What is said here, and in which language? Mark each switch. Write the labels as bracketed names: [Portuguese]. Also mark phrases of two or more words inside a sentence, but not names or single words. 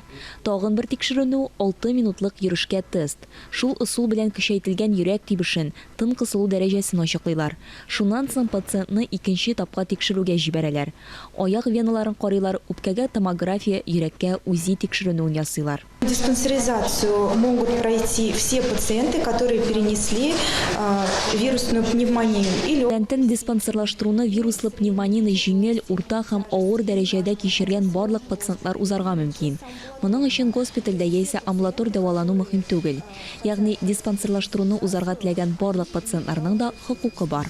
[Tatar] Тагын бер тикшеренү 6 минутлык йөрешкә тест. Шул ысул белән көчәйтелгән йөрәк тибешен, тын кысылу дәрәҗәсен ачыклыйлар. Шуннан соң пациентны икенче этапка тикшерүгә җибәрәләр. Аяк веналарын карыйлар, үпкәгә томография, йөрәккә УЗИ тикшеренүен ясыйлар. [Russian] Диспансеризацию могут пройти все пациенты, которые перенесли вирусную пневмонию. [Tatar] Тәнтен диспансерлаштыруны вируслы пневмонияны җиңел, урта һәм авыр дәрәҗәдә кичергән барлык пациентлар узарга мөмкин. Моның өчен госпитальдә яисә амбулатор дәвалану мөһим түгел. Ягъни диспансерлаштыруны узарга теләгән барлык пациентларның да хокукы бар.